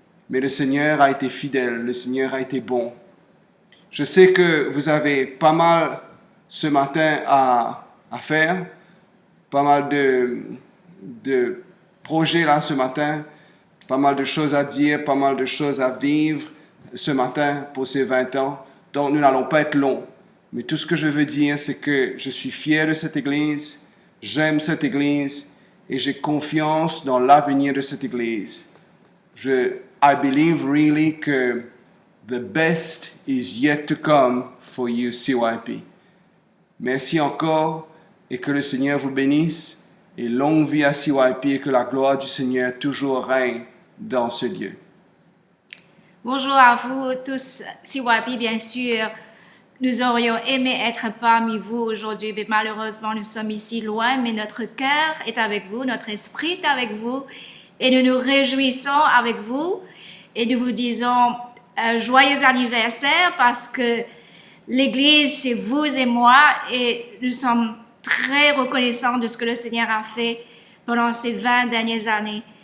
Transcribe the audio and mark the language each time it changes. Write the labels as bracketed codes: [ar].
[fr] Mais le Seigneur a été fidèle, le Seigneur a été bon. Je sais que vous avez pas mal ce matin à faire, pas mal de projets là ce matin, pas mal de choses à dire, pas mal de choses à vivre ce matin pour ces 20 ans. Donc nous n'allons pas être longs. Mais tout ce que je veux dire, c'est que je suis fier de cette Église, j'aime cette Église et j'ai confiance dans l'avenir de cette Église. [en] I believe really [fr] que [en] the best is yet to come for you, CYP. [fr] Merci encore et que le Seigneur vous bénisse et longue vie à CYP et que la gloire du Seigneur toujours règne dans ce lieu. Bonjour à vous tous, CYP bien sûr. Nous aurions aimé être parmi vous aujourd'hui, mais malheureusement nous sommes ici loin, mais notre cœur est avec vous, notre esprit est avec vous et nous nous réjouissons avec vous et nous vous disons joyeux anniversaire parce que l'Église c'est vous et moi et nous sommes très reconnaissants de ce que le Seigneur a fait pendant ces 20 dernières années.